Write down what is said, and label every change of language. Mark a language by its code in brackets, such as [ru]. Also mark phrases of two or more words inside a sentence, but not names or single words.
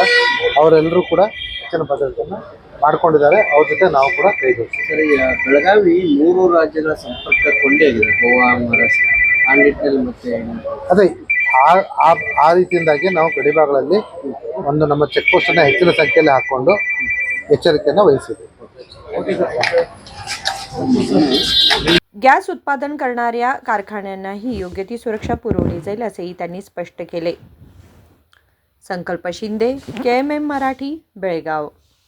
[kn] ಅವರೆಲ್ಲರೂ ಕೂಡ ಹೆಚ್ಚಿನ ಭದ್ರತೆಯನ್ನು ಮಾಡ್ಕೊಂಡಿದ್ದಾರೆ, ಅವ್ರ ಜೊತೆ ನಾವು ಕೂಡ ಕೈ ಜೋಡಿಸ್ತೀವಿ। ಸರ್, ಈಗ ಬೆಳಗಾವಿ 3 ರಾಜ್ಯಗಳ ಸಂಪರ್ಕ ಕೊಂಡೇ ಆಗಿದೆ, ಗೋವಾ, ಮಹಾರಾಷ್ಟ್ರ, ಆ ನಿಟ್ಟಿನಲ್ಲಿ ಮತ್ತೆ ಅದೇ ಆ ರೀತಿಯಿಂದಾಗಿ ನಾವು ಗಡಿಭಾಗಗಳಲ್ಲಿ ಒಂದು ನಮ್ಮ ಚೆಕ್ ಪೋಸ್ಟನ್ನು ಹೆಚ್ಚಿನ ಸಂಖ್ಯೆಯಲ್ಲಿ ಹಾಕ್ಕೊಂಡು ಎಚ್ಚರಿಕೆಯನ್ನು वहिಸಿದ್ದೀವಿ। [mr] गॅस उत्पादन करणाऱ्या कारखान्यांनाही योग्य ती सुरक्षा पुरवली जाईल असेही त्यांनी स्पष्ट केले। संकल्प शिंदे, KMM मराठी, बेळगाव।